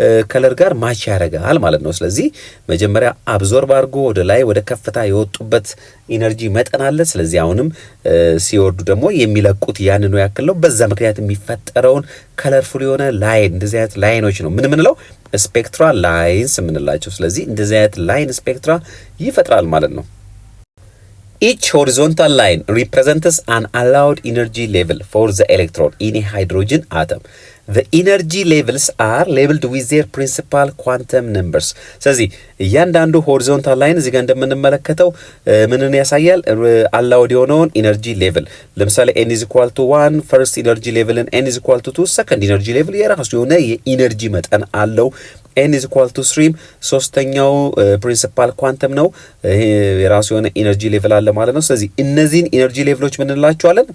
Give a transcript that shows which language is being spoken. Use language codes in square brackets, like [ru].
[am] ከለር ጋር ማች ያደርጋል ማለት ነው። ስለዚህ መጀመሪያ አብዞርብ አድርጎ ወደ ላይ ወደ ከፍታ የወጡበት ኢነርጂ መጠን አለ። ስለዚህ አሁንም ሲወርዱ ደግሞ የሚለቁት ያንኑ ያክል ነው። በዛ ምክንያት የሚፈጠረውን ከለርፉል የሆነ ላይን እንደዚህ አይነት ላይኖች ነው ምን ምንለው ስፔክትራ ላይንስ የምንላቸው። ስለዚህ እንደዚህ አይነት ላይን ስፔክትራ ይፈጥራል ማለት ነው። [en] Each horizontal line represents an allowed energy level for the electron in a hydrogen atom. The energy levels are labeled with their principal quantum numbers. [am] ስለዚህ እያንዳንዱ ሆሪዞንታል ላይን እዚህ ጋር እንደምንመለከተው ምንን ያሳያል? allowed የሆነውን ኢነርጂ ሌቭል ለምሳሌ [en] n is equal to 1 first energy level [am] and n is equal to 2 second energy level የራሱ የሆነ የኢነርጂ መጠን አለው። n is equal to 3 ሶስተኛው ፕሪንሲፓል ኳንተም ነው። ይሄ የራሱ የሆነ ኢነርጂ ሌቭል አለ ማለት ነው። ስለዚህ እነዚህን ኢነርጂ ሌቭሎች ምን እንላቸዋለን?